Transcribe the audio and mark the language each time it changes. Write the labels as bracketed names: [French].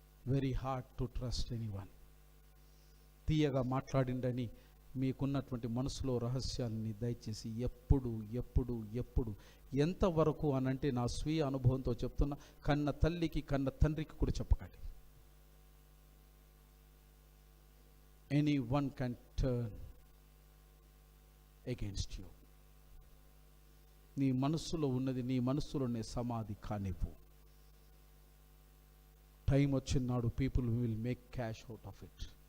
[English] Very hard to trust anyone. [Telugu] తీయగా మాట్లాడిండని మీకున్నటువంటి మనసులో రహస్యాన్ని దయచేసి ఎప్పుడు ఎప్పుడు ఎప్పుడు ఎంతవరకు అనంటే నా స్వీయ అనుభవంతో చెప్తున్నా, కన్న తల్లికి కన్న తండ్రికి కూడా చెప్పకండి. [English] Anyone can turn against you. [Telugu] నీ మనస్సులో ఉన్నది నీ మనస్సులోనే సమాధి కానివ్వు. టైం వచ్చినాడు [English] People will make cash out of it.